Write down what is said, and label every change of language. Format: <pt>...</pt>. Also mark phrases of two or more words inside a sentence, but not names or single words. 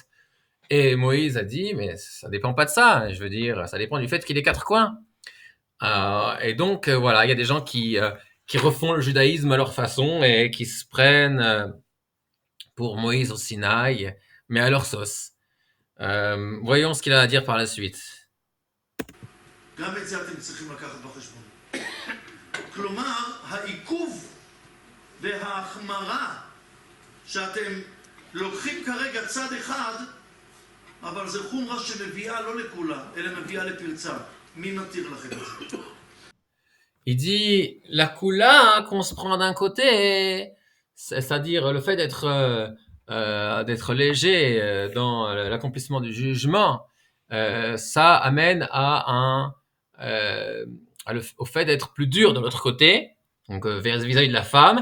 <fr>Et Moïse a dit, mais ça dépend pas de ça, je veux dire, ça dépend du fait qu'il ait 4 coins. Et donc, voilà, il y a des gens qui refont le judaïsme à leur façon et qui se prennent pour Moïse au Sinaï, mais à leur sauce. Voyons ce qu'il a à dire par la suite.</fr> <he>גם את זה אתם צריכים לקחת בחשבון. כלומר, העיכוב וההחמרה שאתם לוקחים כרגע צד אחד, אבל זה חומרה שמביאה לא לכולה, אלא מביאה לפרצה. מי מתיר לכם את זה?</he> <fr>Il dit la kula qu'on se prend d'un côté, c'est-à-dire le fait d'être léger dans l'accomplissement du jugement, ça amène au fait d'être plus dur de l'autre côté, donc vis-à-vis de la femme.</fr>